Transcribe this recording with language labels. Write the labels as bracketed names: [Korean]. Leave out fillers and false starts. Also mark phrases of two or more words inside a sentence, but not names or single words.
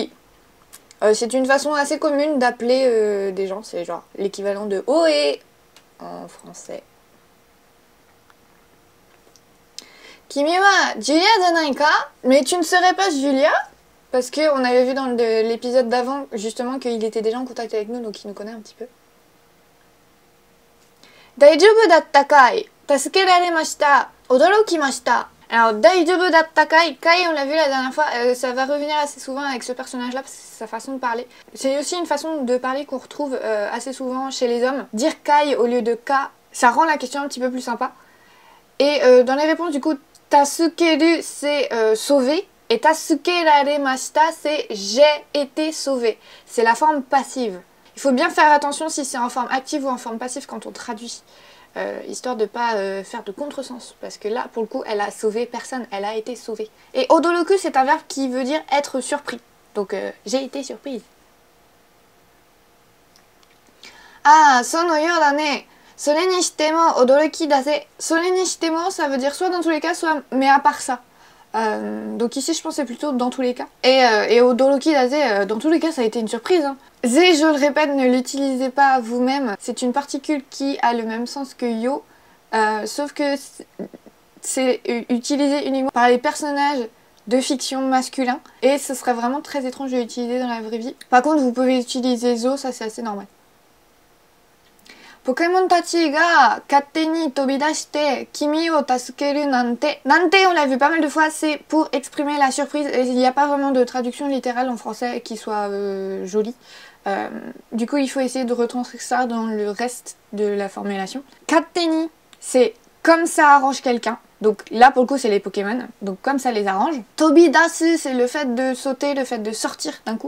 [French] C'est une façon assez commune d'appeler des gens, c'est genre l'équivalent de Ohé en français. [Japanese] 君はJuliaじゃないか? [French] Mais tu ne serais pas Julia? Parce qu'on avait vu dans l'épisode d'avant justement qu'il était déjà en contact avec nous, donc il nous connaît un petit peu. [Japanese] 大丈夫だったかい? 助けられました。驚きました. [French] Alors, [Japanese] 大丈夫だったかい, [French] kai on l'a vu la dernière fois, ça va revenir assez souvent avec ce personnage-là parce que c'est sa façon de parler. C'est aussi une façon de parler qu'on retrouve assez souvent chez les hommes. Dire kai au lieu de ka, ça rend la question un petit peu plus sympa. Et dans les réponses, du coup, tasukeru c'est sauver et tasukeraremashita c'est j'ai été sauvé. C'est la forme passive. Il faut bien faire attention si c'est en forme active ou en forme passive quand on traduit. Histoire de pas faire de contresens, parce que là pour le coup elle a sauvé personne, elle a été sauvée. Et odoroku c'est un verbe qui veut dire être surpris, donc j'ai été surprise. [Japanese] あ、そのよだね、それにしても驚きだせ. それにしても [French] ça veut dire soit dans tous les cas, soit mais à part ça. Donc ici je pense c'est plutôt dans tous les cas. Et [Japanese] 驚きだせ, [French] dans tous les cas ça a été une surprise. Hein. Zé, je le répète, ne l'utilisez pas vous-même. C'est une particule qui a le même sens que yo, sauf que c'est utilisé uniquement par les personnages de fiction masculins. Et ce serait vraiment très étrange de l'utiliser dans la vraie vie. Par contre, vous pouvez utiliser zo, ça c'est assez normal. [Japanese] ポケモンたちが勝手に飛び出して君を助けるなんて. [French] Nante, on l'a vu pas mal de fois, c'est pour exprimer la surprise. Et il n'y a pas vraiment de traduction littérale en français qui soit jolie. Du coup, il faut essayer de retranscrire ça dans le reste de la formulation. Katteni, c'est comme ça arrange quelqu'un. Donc là, pour le coup, c'est les Pokémon. Donc comme ça les arrange. Tobidasu, c'est le fait de sauter, le fait de sortir d'un coup.